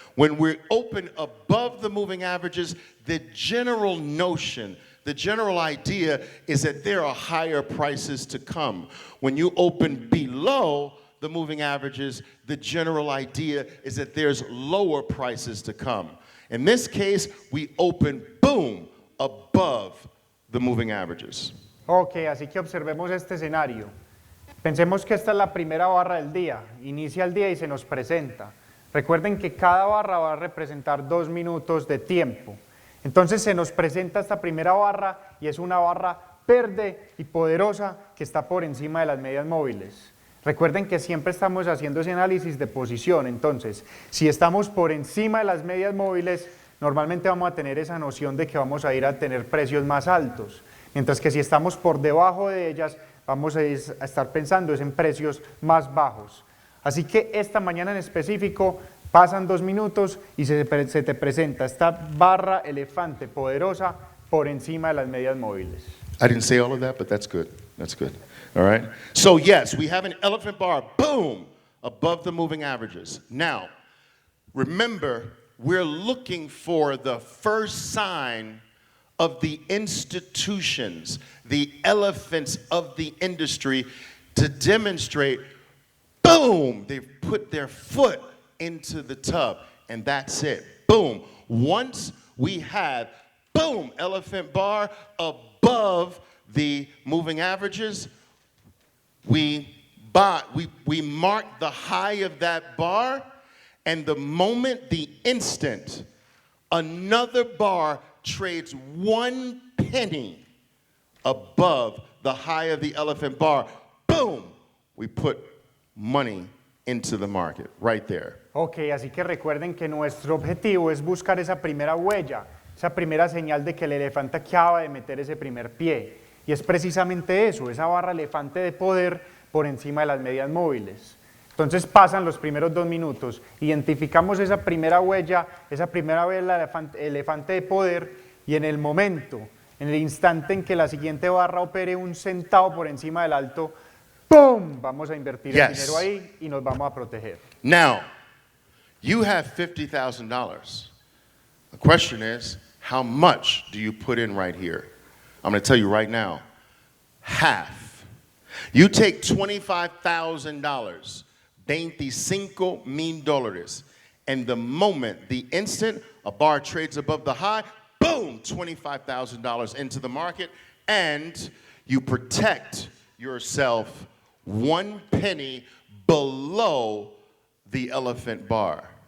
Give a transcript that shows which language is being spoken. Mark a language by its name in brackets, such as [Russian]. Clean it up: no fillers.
[English] When we open above the moving averages, the general notion, the general idea is that there are higher prices to come. When you open below the moving averages, the general idea is that there's lower prices to come. In this case, we open, boom, above the moving averages. [Spanish] Ok, así que observemos este escenario. Pensemos que esta es la primera barra del día, inicia el día y se nos presenta. Recuerden que cada barra va a representar 2 minutos de tiempo. Entonces se nos presenta esta primera barra y es una barra verde y poderosa que está por encima de las medias móviles. Recuerden que siempre estamos haciendo ese análisis de posición, entonces si estamos por encima de las medias móviles, normalmente vamos a tener esa noción de que vamos a ir a tener precios más altos, mientras que si estamos por debajo de ellas, vamos a estar pensando en precios más bajos. Así que esta mañana en específico pasan 2 minutos y se te presenta esta barra elefante poderosa por encima de las medias móviles. [English] I didn't say all of that, but that's good. That's good. All right? So yes, we have an elephant bar, boom, above the moving averages. Now, remember, we're looking for the first sign of the institutions, the elephants of the industry, to demonstrate, boom, they've put their foot into the tub, and that's it. Boom. Once we have, boom, elephant bar above the moving averages, we mark the high of that bar, and the moment, the instant, another bar trades 1 penny above the high of the elephant bar, boom, we put money into the market, right there. [Spanish] Ok, así que recuerden que nuestro objetivo es buscar esa primera huella, esa primera señal de que el elefante acaba de meter ese primer pie. Y es precisamente eso, esa barra elefante de poder por encima de las medias móviles. Entonces pasan los primeros 2 minutos, identificamos esa primera huella, esa primera huella elefante de poder y en el momento, en el instante en que la siguiente barra opere 1 centavo por encima del alto, ¡pum! Vamos a invertir el dinero ahí y nos vamos a proteger. [English] Now, you have $50,000. The question is, how much do you put in right here? I'm going to tell you right now, half. You take $25,000, $25,000, and the moment, the instant a bar trades above the high, boom, $25,000 into the market, and you protect yourself 1 penny below the elephant bar.